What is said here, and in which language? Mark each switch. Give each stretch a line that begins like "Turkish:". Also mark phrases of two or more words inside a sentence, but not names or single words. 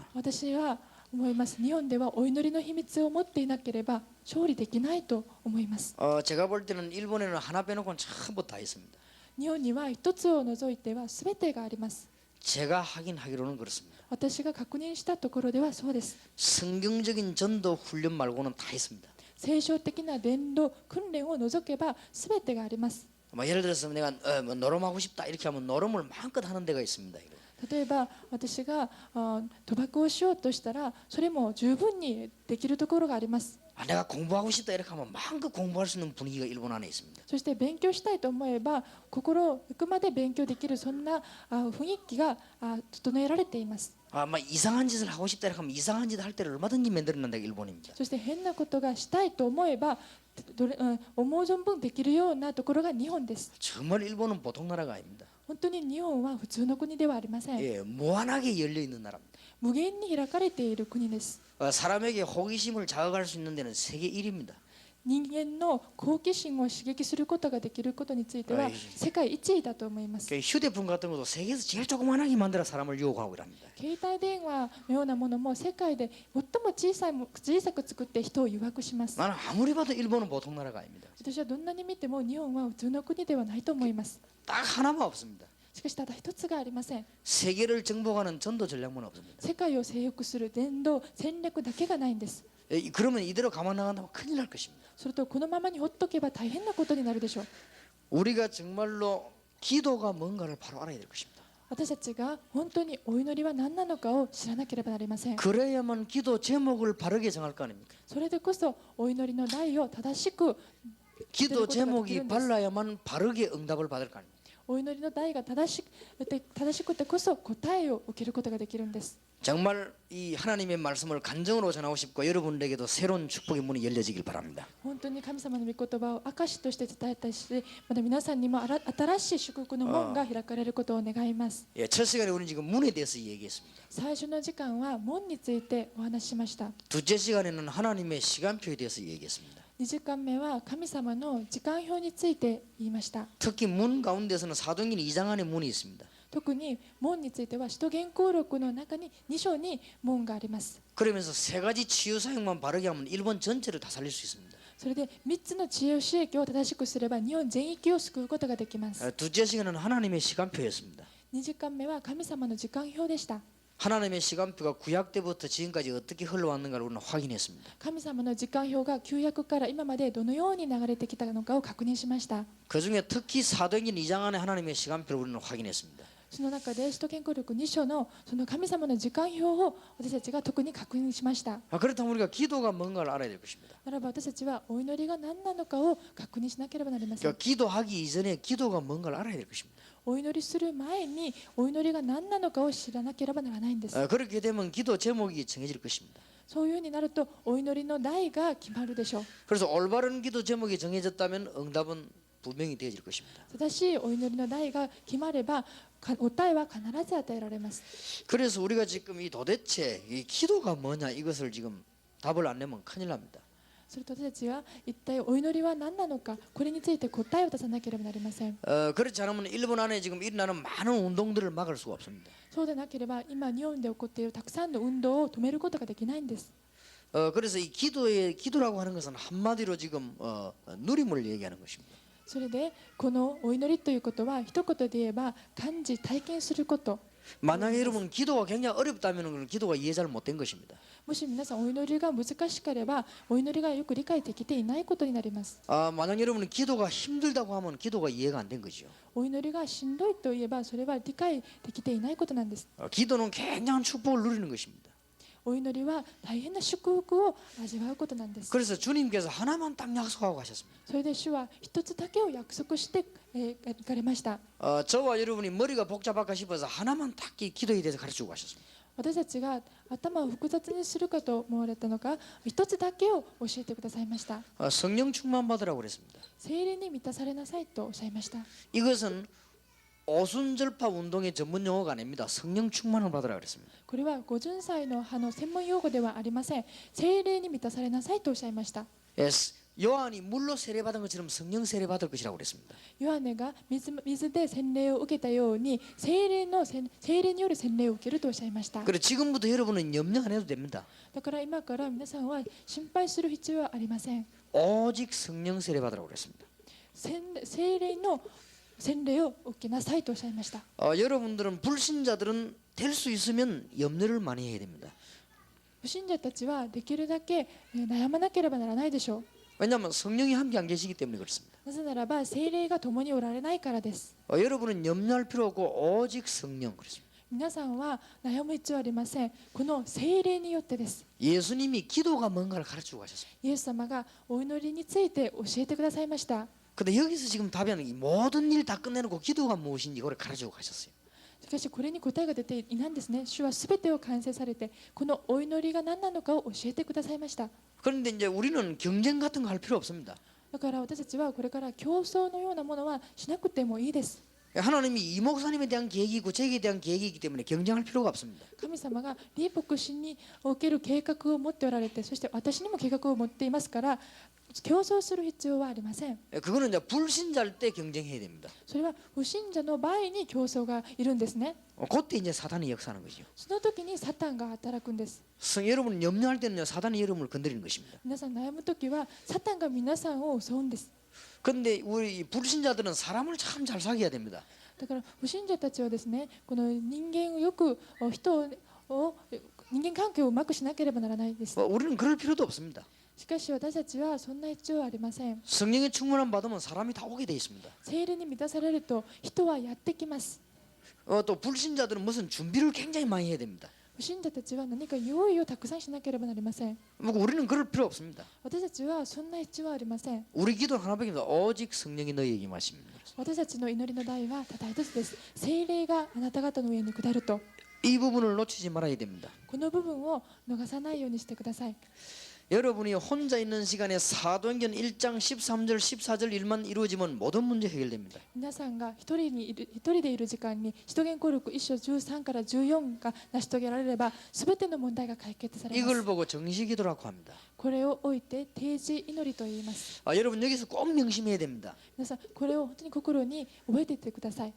Japanese: 私は思います。日本ではお祈りの秘密を持っていなければ勝利できないと思います。
Korean: 제가 볼 때는 일본에는 하나 빼놓고는 전부 다 있습니다.
Japanese: 日本には一つを除いては全てがあります。
Korean: 제가 하기로는 그렇습니다.
Japanese: 私が確認したところではそうです。
Korean: 성경적인 전도 훈련 말고는 다 있습니다.
Japanese: 聖書的な伝道訓練を除けば全てがあります。
Korean: 예를 들어서 내가 노름하고 싶다 이렇게 하면 노름을 마음껏 하는 데가 있습니다.
Japanese: 例えば私が賭博をしようとしたらそれも十分にできるところがあります。
Korean: 내가 공부하고 싶다 이렇게 하면 마음껏 공부할 수 있는 분위기가 일본 안에 있습니다.
Japanese: そして勉強したいと思えば心をゆくまで勉強できるそんな雰囲気が整えられています。
Korean: 이상한 짓을 하고 싶다 이렇게 하면 이상한 짓 할 때를 얼마든지 만들어낸다 일본입니다.
Japanese: そして変なことがしたいと思えば思う存分できるようなところが日本です。
Korean: 정말 일본은 보통 나라가 아닙니다.
Japanese: 本当に日本は普通の国ではありません。
Korean: 예, 무한하게 열려 있는 나라입니다.
Japanese: 無限に開かれている国です。
Korean: 사람에게 호기심을 자극할 수 있는 데는 세계 1위입니다.
Japanese: 人間の好奇心を刺激することができることについては世界1位だと思います。
Korean: 휴대폰 같은 것도 세계에서 제일 조그만하게 만들어 사람을 유혹하고 이랍니다.
Japanese: 携帯電話のようなものも世界で最も小さく作って人を誘惑します。
Korean: 나는 아무리 봐도 일본은 보통 나라가 아닙니다.
Japanese: 私はどんなに見ても日本は普通の国ではないと思います。
Korean: 딱 하나만 없습니다.
Japanese: しかしただ一つがありません。
Korean: 세계를 정복하는 전도 전략만 없습니다.
Japanese: 世界を征服する伝道戦略だけがないんです。
Korean: 그러면 이대로 가만 나간다면 큰일 날 것입니다.
Japanese: それとこのままにほっとけば大変なことになるでしょう。
Korean: 우리가 정말로 기도가 뭔가를 바로 알아야 될 것입니다.
Japanese: 私たちが本当にお祈りは何なのかを知らなければなりません。
Korean: 그래야만 기도 제목을 바르게 정할 거 아닙니까?
Japanese: それでこそお祈りの題を正しく
Korean: 기도 제목이 발라야만 바르게 응답을 받을 거 아닙니까?
Japanese: お祈りの題が正しくてこそ答えを受けることができるんです。
Korean: 정말 이 하나님의 말씀을 간증으로 전하고 싶고 여러분에게도 새로운 축복의 문이 열려지길 바랍니다.
Japanese: 本当に神様の御言葉を証として伝えたいし、また皆さんにも新しい祝福の門が開かれることを願います。
Korean: 예, 첫 시간에 우리는 지금 문에 대해서 얘기했습니다.
Japanese: 最初の時間は門についてお話ししました。
Korean: 둘째 시간에는 하나님의 시간표에 대해서 얘기했습니다.
Japanese: 2 時間目は神様の時間表について言いました。
Korean: 특히 문 가운데서는 사도행전 2장 안에 문이 있습니다.
Japanese: 特に門については使徒言行録の中に2章に門があります。
Korean: 그러면서 세 가지 치유 사역만 바르게 하면 일본 전체를 다 살릴 수 있습니다.
Japanese: それで3つの知恵刺激を正しくすれば日本全域を救うことができます。
Korean: 둘째 시간은 하나님의 시간표였습니다.
Japanese: 2 時間目は神様の時間表でした。
Korean: 하나님의 시간표가 구약 때부터 지금까지 어떻게 흘러왔는가를 우리는 확인했습니다.
Japanese: 神様の時間表が旧約から今までどのように流れてきたのかを確認しました。
Korean: 그중에 특히 사도행전 2장 안에 하나님의 시간표를 우리는 확인했습니다.
Japanese: その中で使徒言行録2章のその神様の時間表を私たちが特に確認しました。
Korean: 그렇다면 우리가 기도가 뭔가를 알아야 될 것입니다.
Japanese: ならば私たちはお祈りが何なのかを確認しなければなりません。
Korean: 그러니까 기도하기 이전에 기도가 뭔가를 알아야 될 것입니다.
Japanese: お祈りする前にお祈りが何なのかを知らなければならないんです。
Korean: 그렇게 되면 기도 제목이 정해질 것입니다.
Japanese: そういうようになるとお祈りの題が決まるでしょう。
Korean: 그래서 올바른 기도 제목이 정해졌다면 응답은 분명히 되어질 것입니다.
Japanese: 正しいお祈りの題が決まれば答えは必ず与えられます。
Korean: 그래서 우리가 지금 이 도대체 이 기도가 뭐냐 이것을 지금 답을 안 내면 큰일 납니다.
Japanese: それと私たちは一体お祈りは何なのか、これについて答えを出さなければなりません。
Korean: 그렇지 않으면 일본 안에 지금 일어나는 많은 운동들을 막을 수가 없습니다.
Japanese: そうでなければ今日本で起こっているたくさんの運動を止めることができないんです。
Korean: 그래서 이 기도라고 하는 것은 한마디로 지금 누림을 얘기하는 것입니다.
Japanese: それでこのお祈りということは一言で言えば感じ体験すること。
Korean: 만약에 여러분 기도가 굉장히 어렵다면 그건 기도가 이해 잘 못된 것입니다.
Japanese: もし皆さんお祈りが難しければお祈りがよく理解できていないことになります。
Korean: 만약 여러분은 기도가 힘들다고 하면 기도가 이해가 안 된 거죠.
Japanese: お祈りがしんどいといえばそれは理解できていないことなんです。
Korean: 기도는 굉장한 축복을 누리는 것입니다.
Japanese: お祈りは大変な祝福を味わうことなんです。
Korean: 그래서 주님께서 하나만 딱 약속하고 가셨습니다.
Japanese: それで主は一つだけを約束して行かれました。
Korean: 저와 여러분이 머리가 복잡할까 싶어서 하나만 딱 기도에 대해서 가르치고 가셨습니다.
Japanese: 私たちが頭を複雑にするかと思われたのか、一つだけを教えてくださいました。
Korean: 성령 충만 받으라고 그랬습니다.
Japanese: 聖霊に満たされなさいとおっしゃいました。
Korean: 이것은 오순절파 운동의 전문 용어가 아닙니다. 성령 충만을 받으라 그랬습니다.
Japanese: これは五巡祭の派の専門用語ではありません。聖霊に満たされなさいとおっしゃいました。
Korean: 요한이 물로 세례받은 것처럼 성령 세례받을 것이라고 그랬습니다.
Japanese: ヨハネが水で洗礼を受けたように聖霊による洗礼を受けるとおっしゃいました。
Korean: 그래 지금부터 여러분은 염려 안 해도 됩니다.
Japanese: だから今から皆さんは心配する必要はありません。
Korean: 오직 성령 세례받으라고 그랬습니다.
Japanese: 聖霊の洗礼を受けなさいとおっしゃいました。
Korean: 여러분들은 불신자들은 될 수 있으면 염려를 많이 해야 됩니다.
Japanese: 不信者たちはできるだけ悩まなければならないでしょう。
Korean: 왜냐하면 성령이 함께 안 계시기 때문에 그렇습니다.
Japanese: なぜならば聖霊が共におられないからです。
Korean: 여러분은 염려할 필요 없고 오직 성령 그렇습니다.
Japanese: 皆さんは悩む必要はありません。この聖霊によってです。
Korean: 예수님이 기도가 뭔가를 가르치고 가셨습니다.
Japanese: イエス様がお祈りについて教えてくださいました。
Korean: 근데 여기서 지금 답변은 이 모든 일 다 끝내놓고 기도가 무엇인지 그걸 가르치고 가셨어요.
Japanese: しかしこれに答えが出ていないんですね。主はすべてを完成されて、このお祈りが何なのかを教えてくださいました。
Korean: 그런데 이제 우리는 경쟁 같은 거 할 필요 없습니다.
Japanese: だから私たちはこれから競争のようなものはしなくてもいいです。
Korean: 하나님이 이 목사님에 대한 계획이 있고 저에게 대한 계획이 있기 때문에 경쟁할 필요가 없습니다.
Japanese: 神様がリ牧師における計画を持っておられて、そして私にも計画を持っていますから、競争する必要はありません。
Korean: 그거는 이제 불신자일 때 경쟁해야 됩니다.
Japanese: それは不信者の場合に競争がいるんですね。
Korean: 그때 이제 사단이 역사하는 거죠.
Japanese: その時にサタンが働くんです。
Korean: 여러분 염려할 때는요 사단이 여러분을 건드리는 것입니다.
Japanese: 皆さん悩む時はサタンが皆さんを襲うんです。
Korean: 그런데 우리 불신자들은 사람을 참 잘 사귀어야 됩니다.
Japanese: だから不信者たちはですね、この人間をよく人間関係をうまくしなければならないです。
Korean: 우리는 그럴 필요도 없습니다.
Japanese: しかし私たちはそんな必要はありません。
Korean: 성령의 충만함 받으면 사람이 다 오게 돼 있습니다.
Japanese: 聖霊に満たされると人はやってきます。
Korean: 또 불신자들은 무슨 준비를 굉장히 많이 해야 됩니다.
Japanese: 不信者たちは何か用意をたくさんしなければなりません。
Korean: 우리는 그럴 필요 없습니다.
Japanese: 私たちはそんな必要はありません。
Korean: 우리 기도 하나밖에 없습니다. 오직 성령이 너희에게 임하십니다.
Japanese: 私たちの祈りの題はただ一つです。聖霊があなた方の上に下ると。
Korean: 이 부분을 놓치지 말아야 됩니다.
Japanese: この部分を逃さないようにしてください。
Korean: 여러분이 혼자 있는 시간에 사도행전 1장 13절 14절 일만 이루어지면 모든 문제 해결됩니다.
Japanese: 皆さんが一人でいる時間に使徒言行録1章13から14が成し遂げられれば、すべての問題が解決されま
Korean: 이걸
Japanese: す。
Korean: 보고 정시기도라고 합니다.
Japanese: これを置いて定時祈りと言います。
Korean: 여러분 여기서 꼭 명심해야 됩니다.
Japanese: 皆さんこれを本当に心に覚えていってください。